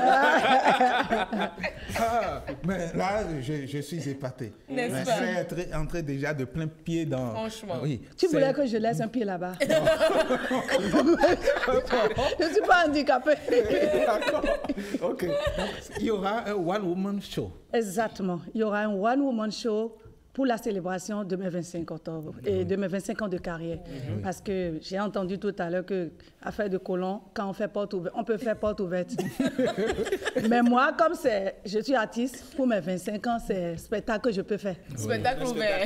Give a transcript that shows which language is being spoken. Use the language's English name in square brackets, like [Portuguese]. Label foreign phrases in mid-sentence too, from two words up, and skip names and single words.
[French] Mais là, je suis épaté. N'est-ce pas? Je suis entré déjà de plein pied dans... Franchement. Oui, tu voulais que je laisse un pied là-bas? Je ne suis pas handicapée. D'accord. OK. Donc, il y aura un [English] one-woman show. [French] Exactement. Il y aura un [English] one-woman show [French] pour la célébration de mes 25 octobre et de mes 25 ans de carrière. Parce que j'ai entendu tout à l'heure que affaire de colon, quand on fait porte ouverte, on peut faire porte ouverte. Mais moi, comme je suis artiste, pour mes 25 ans, c'est spectacle que je peux faire. Spectacle ouvert.